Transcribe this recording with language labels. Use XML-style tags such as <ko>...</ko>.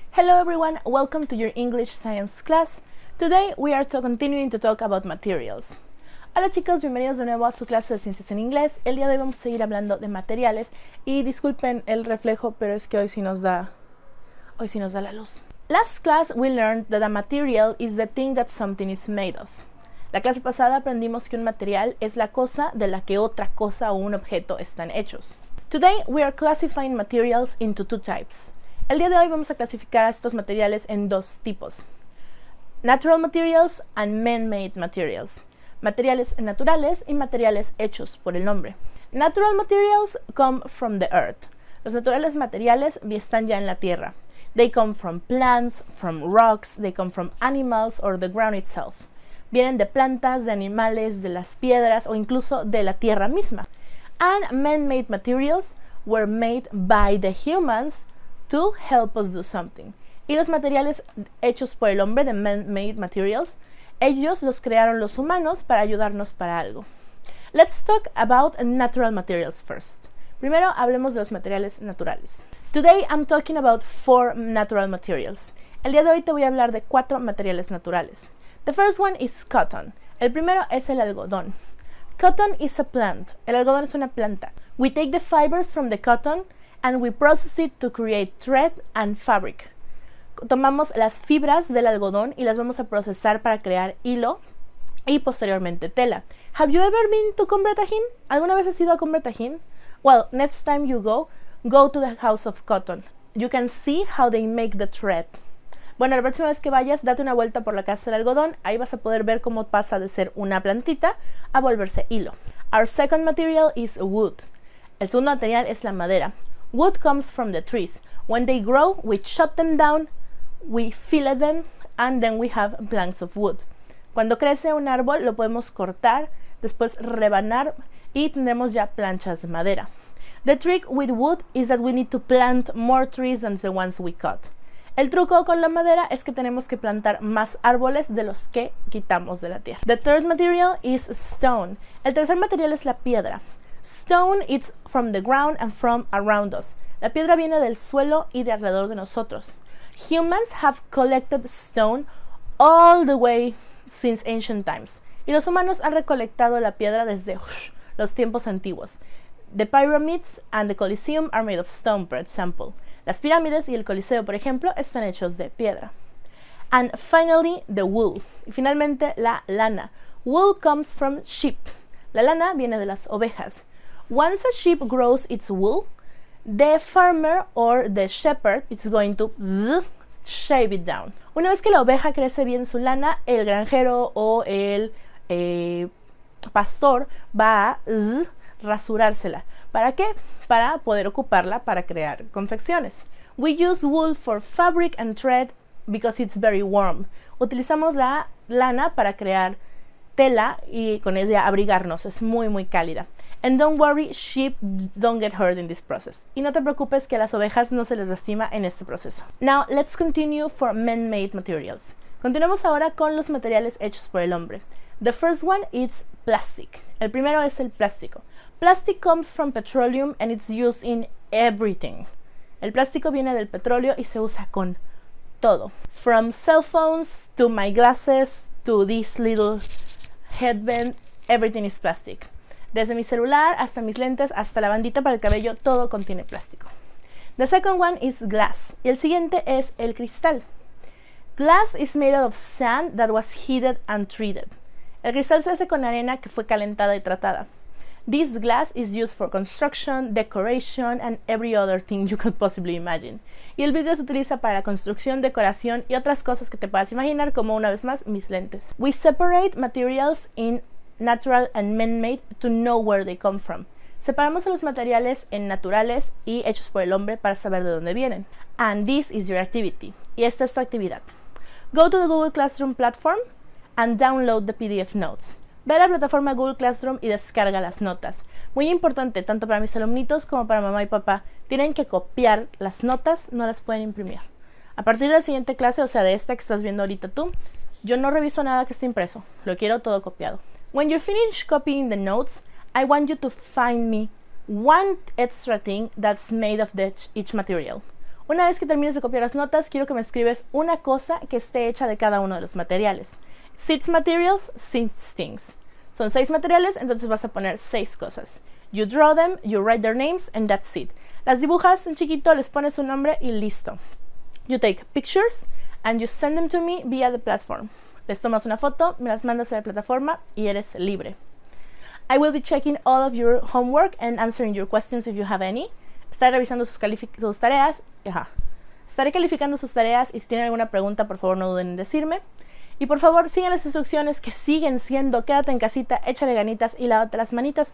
<en>Hello everyone, welcome to your English Science class. Today we are continuing to talk about materials.</en> <es>Hola chicos, bienvenidos de nuevo a su clase de ciencias en inglés. El día de hoy vamos a seguir hablando de materiales y disculpen el reflejo, pero es que hoy sí nos da la luz.</es> <en>Last class we learned that a material is the thing that something is made of.</en> <es>La clase pasada aprendimos que un material es la cosa de la que otra cosa o un objeto están hechos.</es> <en>Today we are classifying materials into two types.</en> <es>El día de hoy vamos a clasificar a estos materiales en dos tipos:</es> <en>natural materials and man-made materials.</en> <es>Materiales naturales y materiales hechos por el hombre.</es> <en>Natural materials come from the earth.</en> <es>Los naturales materiales están ya en la tierra.</es> <en>They come from plants, from rocks, they come from animals or the ground itself.</en> <es>Vienen de plantas, de animales, de las piedras o incluso de la tierra misma.</es> <en>And man-made materials were made by the humans to help us do something.</en> <es>Y los materiales hechos por el hombre, de man-made materials, ellos los crearon los humanos para ayudarnos para algo.</es> <en>Let's talk about natural materials first.</en> <es>Primero hablemos de los materiales naturales.</es> <en>Today I'm talking about 4 natural materials.</en> <es>El día de hoy te voy a hablar de 4 materiales naturales.</es> <en>The first one is cotton.</en> <es>El primero es el algodón.</es> <en>Cotton is a plant.</en> <es>El algodón es una planta.</es> <en>We take the fibers from the cotton and we process it to create thread and fabric.</en> <es>Tomamos las fibras del algodón y las vamos a procesar para crear hilo y posteriormente tela.</es> <en>Have you ever been to Combra Tajín?</en> <es>¿Alguna vez has ido a Combra Tajín?</es> <en>Well, next time you go to the House of Cotton. You can see how they make the thread.</en> <es>Bueno, la próxima vez que vayas, date una vuelta por la casa del algodón. Ahí vas a poder ver cómo pasa de ser una plantita a volverse hilo.</es> <en>Our second material is wood.</en> <es>El segundo material es la madera.</es> <en>Wood comes from the trees. When they grow, we chop them down, we fillet them, and then we have planks of wood.</en> <es>Cuando crece un árbol, lo podemos cortar, después rebanar y tendremos ya planchas de madera.</es> <en>The trick with wood is that we need to plant more trees than the ones we cut.</en> <es>El truco con la madera es que tenemos que plantar más árboles de los que quitamos de la tierra.</es> <en>The third material is stone.</en> <es>El tercer material es la piedra.</es> <en>Stone is from the ground and from around us.</en> <es>La piedra viene del suelo y de alrededor de nosotros.</es> <en>Humans have collected stone all the way since ancient times.</en> <es>Y los humanos han recolectado la piedra desde los tiempos antiguos.</es> <en>The pyramids and the Colosseum are made of stone, for example.</en> <es>Las pirámides y el Coliseo, por ejemplo, están hechos de piedra.</es> <en>And finally, the wool.</en> <es>Y finalmente, la lana.</es> <en>Wool comes from sheep.</en> <es>La lana viene de las ovejas.</es> <en>Once a sheep grows its wool, the farmer or the shepherd is going to shave it down.</en> <es>Una vez que la oveja crece bien su lana, el granjero o el pastor va a rasurársela. ¿Para qué? Para poder ocuparla para crear confecciones.</es> <en>We use wool for fabric and thread because it's very warm.</en> <es>Utilizamos la lana para crear tela y con ella abrigarnos. Es muy muy cálida.</es> <en>And don't worry, sheep don't get hurt in this process.</en> <es>Y no te preocupes que a las ovejas no se les lastima en este proceso.</es> <en>Now let's continue for man-made materials.</en> <es>Continuamos ahora con los materiales hechos por el hombre.</es> <en>The first one is plastic.</en> <es>El primero es el plástico.</es> <en>Plastic comes from petroleum and it's used in everything.</en> <es>El plástico viene del petróleo y se usa con todo.</es> <en>From cell phones to my glasses to this little headband, everything is plastic.</en> <es>Desde mi celular hasta mis lentes, hasta la bandita para el cabello, todo contiene plástico.</es> <en>The second one is glass.</en> <es>Y el siguiente es el cristal.</es> <en>Glass is made out of sand that was heated and treated.</en> <es>El cristal se hace con arena que fue calentada y tratada.</es> <en>This glass is used for construction, decoration, and every other thing you could possibly imagine.</en> <es>Y el vidrio se utiliza para la construcción, decoración y otras cosas que te puedas imaginar, como una vez más mis lentes.</es> <en>We separate materials in natural and man-made to know where they come from.</en> <es>Separamos a los materiales en naturales y hechos por el hombre para saber de dónde vienen.</es> <en>And this is your activity.</en> <es>Y esta es tu actividad.</es> <en>Go to the Google Classroom platform and download the PDF notes.</en> <es>Ve a la plataforma Google Classroom y descarga las notas. Muy importante, tanto para mis alumnitos como para mamá y papá. Tienen que copiar las notas, no las pueden imprimir. A partir de la siguiente clase, o sea, de esta que estás viendo ahorita tú, yo no reviso nada que esté impreso. Lo quiero todo copiado.</es> <en>When you finish copying the notes, I want you to find me one extra thing that's made of each material.</en> <es>Una vez que termines de copiar las notas, quiero que me escribes una cosa que esté hecha de cada uno de los materiales.</es> <en>6 materials, 6 things.</en> <es>Son 6 materiales, entonces vas a poner 6 cosas.</es> <en>You draw them, you write their names, and that's it.</en> <es>Las dibujas en chiquito, les pones su nombre y listo.</es> <en>You take pictures and you send them to me via the platform.</en> <es>Les tomas una foto, me las mandas a la plataforma y eres libre.</es> <en>I will be checking all of your homework and answering your questions if you have any.</en> <es>Estaré revisando sus tareas. Estaré calificando sus tareas y si tienen alguna pregunta, por favor no duden en decirme. Y por favor, sigan las instrucciones que siguen siendo: quédate en casita, échale ganitas y lávate las manitas.</es>